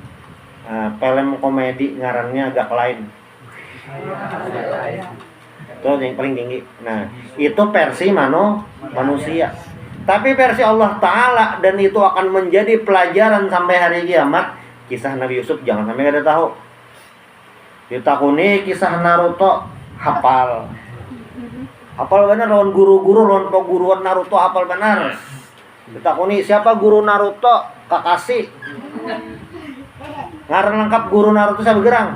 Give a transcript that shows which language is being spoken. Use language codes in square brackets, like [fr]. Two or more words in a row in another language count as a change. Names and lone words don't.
[bjn] Film komedi ngarannya agak lain. [id] Itu yang paling tinggi. Nah, itu versi manusia. Tapi versi Allah Ta'ala, dan itu akan menjadi pelajaran sampai hari kiamat. Kisah Nabi Yusuf jangan sampai ada tahu. [bjn] Ditakuni kisah Naruto, hafal. Hafal benar, lawan guru-guru, lawan peguruan Naruto hafal benar. Ditakuni siapa guru Naruto? Kakashi. Ngaran lengkap guru Naruto siapa gerang?